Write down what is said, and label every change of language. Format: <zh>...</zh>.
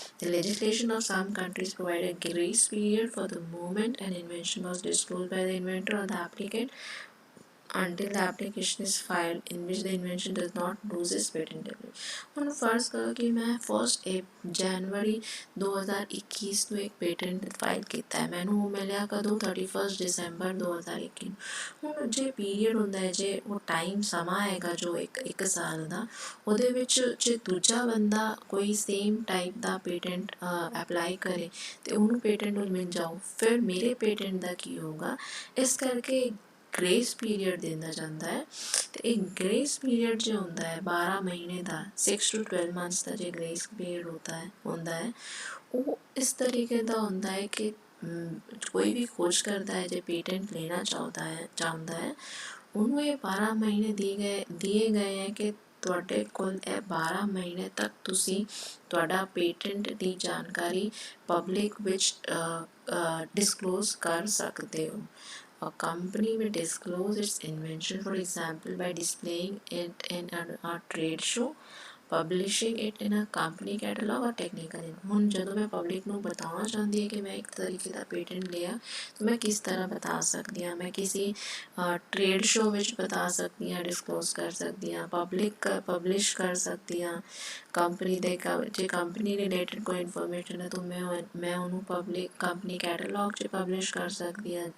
<en>The legislation of some countries provide a grace period for the moment an invention was disclosed by the inventor or the applicant until the application is filed in which the invention does not lose its patentability।</en> <pa>ਹੁਣ ਫਰਜ਼ ਕਰੋ ਕਿ ਮੈਂ 1 ਜਨਵਰੀ 2021 ਨੂੰ ਇੱਕ patent file ਕੀਤਾ ਹੈ, ਮੈਨੂੰ ਉਹ ਮਿਲਿਆ ਕਦੋਂ 31 ਦਸੰਬਰ 2021। ਹੁਣ ਜੇ ਪੀਰੀਅਡ ਹੁੰਦਾ ਹੈ, ਜੇ ਉਹ ਟਾਈਮ ਸਮਾਂ ਹੈਗਾ ਜੋ ਇੱਕ ਸਾਲ ਦਾ, ਉਹਦੇ ਵਿੱਚ ਜੇ ਦੂਜਾ ਬੰਦਾ ਕੋਈ ਸੇਮ ਟਾਈਪ ਦਾ ਪੇਟੈਂਟ ਅਪਲਾਈ ਕਰੇ ਅਤੇ ਉਹਨੂੰ ਪੇਟੈਂਟ ਮਿਲ ਜਾਓ, ਫਿਰ ਮੇਰੇ ਪੇਟੈਂਟ ਦਾ ਕੀ ਹੋਊਗਾ। ਇਸ ਕਰਕੇ ਗ੍ਰੇਸ ਪੀਰੀਅਡ ਦਿੱਤਾ ਜਾਂਦਾ ਹੈ ਅਤੇ ਇਹ ਗ੍ਰੇਸ ਪੀਰੀਅਡ ਜੋ ਹੁੰਦਾ ਹੈ 12 ਮਹੀਨੇ ਦਾ, 6 to 12 ਮੰਥਸ ਦਾ ਜੇ ਗ੍ਰੇਸ ਪੀਰੀਅਡ ਹੁੰਦਾ ਹੈ ਉਹ ਇਸ ਤਰੀਕੇ ਦਾ ਹੁੰਦਾ ਹੈ ਕਿ ਕੋਈ ਵੀ ਖੋਜ ਕਰਦਾ ਹੈ, ਜੇ ਪੇਟੈਂਟ ਲੈਣਾ ਚਾਹੁੰਦਾ ਹੈ ਉਹਨੂੰ ਇਹ 12 ਮਹੀਨੇ ਦਿਏ ਗਏ ਹੈ ਕਿ ਤੁਹਾਡੇ ਕੋਲ ਇਹ 12 ਮਹੀਨੇ ਤੱਕ ਤੁਸੀਂ ਤੁਹਾਡਾ ਪੇਟੈਂਟ ਦੀ ਜਾਣਕਾਰੀ ਪਬਲਿਕ ਵਿੱਚ ਡਿਸਕਲੋਜ਼ ਕਰ ਸਕਦੇ ਹੋ।</pa> <en>A company may disclose its invention, for example, by displaying it in a trade show, publishing it in a company catalog or technical info।</en> <pa>ਹੁਣ ਜਦੋਂ ਮੈਂ ਪਬਲਿਕ ਨੂੰ ਬਤਾਉਣਾ ਚਾਹੁੰਦੀ ਹਾਂ ਕਿ ਮੈਂ ਇੱਕ ਤਰੀਕੇ ਦਾ ਪੇਟੈਂਟ ਲਿਆ ਤਾਂ ਮੈਂ ਕਿਸ ਤਰ੍ਹਾਂ ਬਤਾ ਸਕਦੀ ਹਾਂ। ਮੈਂ ਕਿਸੇ ਟ੍ਰੇਡ ਸ਼ੋ ਵਿੱਚ ਬਤਾ ਸਕਦੀ ਹਾਂ, ਡਿਸਕਲੋਜ਼ ਕਰ ਸਕਦੀ ਹਾਂ, ਪਬਲਿਸ਼ ਕਰ ਸਕਦੀ ਹਾਂ। ਕੰਪਨੀ ਦੇ ਜੇ ਕੰਪਨੀ ਰਿਲੇਟਡ ਕੋਈ ਇਨਫੋਰਮੇਸ਼ਨ ਹੈ ਤਾਂ ਮੈਂ ਉਹਨੂੰ ਕੰਪਨੀ ਕੈਟਾਲੌਗ 'ਚ ਪਬਲਿਸ਼ ਕਰ ਸਕਦੀ ਹਾਂ।</pa>